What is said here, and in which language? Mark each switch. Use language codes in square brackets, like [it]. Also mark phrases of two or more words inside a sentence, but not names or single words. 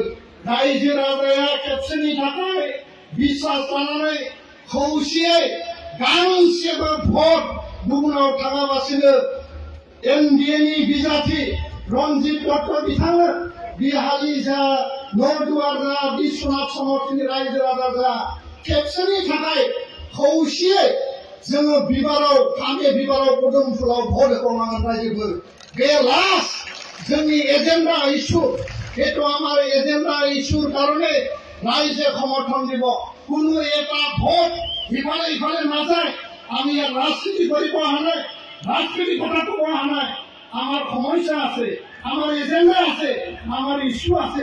[brx] रायजो राजाया खेबसेनि थाखाय बिश्वास लानानै खौसेयै गांसेबो भट गुबुनाव थाङालासिनो एनडिएनि बिजाथि रन्जित दत्त बिथांनो बिहाली जा, नरदुवार जा, बिश्वनाथ समष्टिनि रायजो राजा जा खेबसेनि थाखाय खौसेयै जोङो बिबाराव फामे बिबाराव पदुमफुलाव भट होबावनांगोन रायजोफोर। बे लास्ट जोंनि [en] agenda issue, [as] সেইটো আমাৰ এজেন্ডা ইস্যুৰ কাৰণে ৰাইজে সমৰ্থন দিব। কোনো এটা ভোট ইফালে ইফালে নাযায়। আমি ইয়াত ৰাজনীতি কৰিব অহা নাই, ৰাজনীতি কথা ক'ব অহা নাই। আমাৰ সমস্যা আছে, আমাৰ এজেন্ডা আছে, আমাৰ ইস্যু আছে।